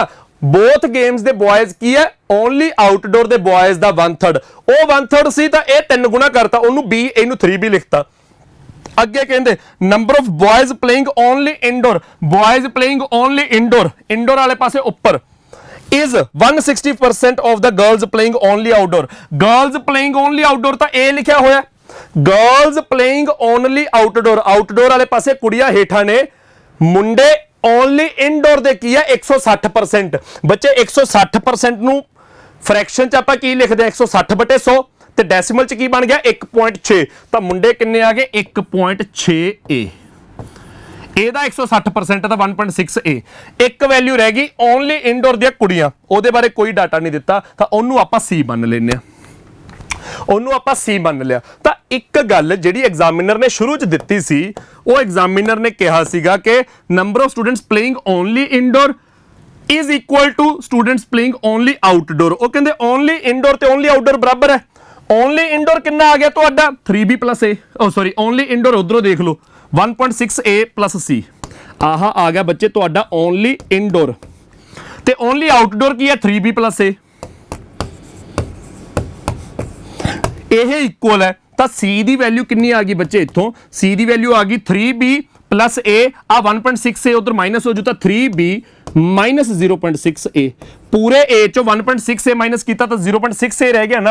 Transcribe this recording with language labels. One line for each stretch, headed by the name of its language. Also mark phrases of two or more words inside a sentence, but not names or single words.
English: both games
Punjabi: ਦੇ ਬॉयਜ਼ ਕੀ ਹੈ?
English: only outdoor
Punjabi: ਦੇ ਬॉयਜ਼ ਦਾ 1/3। ਉਹ 1/3 ਸੀ ਤਾਂ ਇਹ 3 ਗੁਣਾ ਕਰਤਾ, ਉਹਨੂੰ B, ਇਹਨੂੰ 3B ਲਿਖਤਾ। ਅੱਗੇ ਕਹਿੰਦੇ
English: number of boys playing only indoor. boys playing only indoor, indoor
Punjabi: ਵਾਲੇ ਪਾਸੇ ਉੱਪਰ
English: is 160% of the girls playing only outdoor। girls playing only outdoor
Punjabi: ਤਾਂ A ਲਿਖਿਆ ਹੋਇਆ।
English: girls playing only outdoor,
Punjabi: ਆਊਟਡੋਰ ਵਾਲੇ ਪਾਸੇ ਕੁੜੀਆਂ ਹੇਠਾਂ ਨੇ, ਮੁੰਡੇ
English: only indoor
Punjabi: ਦੇ ਕੀ ਹੈ? 160%। ਬੱਚੇ 160% ਨੂੰ ਫ੍ਰੈਕਸ਼ਨ 'ਚ ਆਪਾਂ ਕੀ ਲਿਖਦੇ ਹਾਂ? 160/100। ਤੇ ਡੈਸੀਮਲ 'ਚ ਕੀ ਬਣ ਗਿਆ? 1.6। ਤਾਂ ਮੁੰਡੇ ਕਿੰਨੇ ਆ ਗਏ? 1.6A। ਇਹਦਾ 160% ਦਾ 1.6a। ਇੱਕ ਵੈਲਿਊ ਰਹਿ ਗਈ
English: only indoor
Punjabi: ਦੀਆਂ ਕੁੜੀਆਂ, ਉਹਦੇ ਬਾਰੇ ਕੋਈ ਡਾਟਾ ਨਹੀਂ ਦਿੱਤਾ ਤਾਂ ਉਹਨੂੰ ਆਪਾਂ C ਮੰਨ ਲੈਂਦੇ ਆ, ਉਹਨੂੰ ਆਪਾਂ C ਮੰਨ ਲਿਆ। ਤਾਂ ਇੱਕ ਗੱਲ ਜਿਹੜੀ ਐਗਜ਼ਾਮੀਨਰ ਨੇ ਸ਼ੁਰੂ ਚ ਦਿੱਤੀ ਸੀ, ਉਹ ਐਗਜ਼ਾਮੀਨਰ ਨੇ ਕਿਹਾ ਸੀਗਾ ਕਿ
English: number of students playing only indoor is equal to students playing only outdoor।
Punjabi: ਉਹ ਕਹਿੰਦੇ
English: only indoor
Punjabi: ਤੇ
English: only outdoor
Punjabi: ਬਰਾਬਰ ਹੈ।
English: only indoor
Punjabi: ਕਿੰਨਾ ਆ ਗਿਆ ਤੁਹਾਡਾ
English: 3b plus a, oh sorry only indoor
Punjabi: ਉਧਰੋਂ ਦੇਖ ਲਓ
English: 1.6a plus c,
Punjabi: ਆਹ ਆ ਗਿਆ ਬੱਚੇ ਤੁਹਾਡਾ
English: only indoor
Punjabi: ਤੇ
English: only outdoor
Punjabi: ਕੀ ਹੈ
English: 3b plus a।
Punjabi: ਇਹ ਇਕੁਅਲ ਹੈ ਤਾਂ c ਦੀ ਵੈਲਿਊ ਕਿੰਨੀ ਆ ਗਈ ਬੱਚੇ, ਇੱਥੋਂ c ਦੀ ਵੈਲਿਊ ਆ ਗਈ
English: 3b plus a,
Punjabi: ਆ 1.6a ਉਧਰ ਮਾਈਨਸ ਹੋ ਜੂ ਤਾਂ
English: 3b minus 0.6a।
Punjabi: ਪੂਰੇ a ਚੋਂ 1.6a ਮਾਈਨਸ ਕੀਤਾ ਤਾਂ 0.6a ਰਹਿ ਗਿਆ ਨਾ।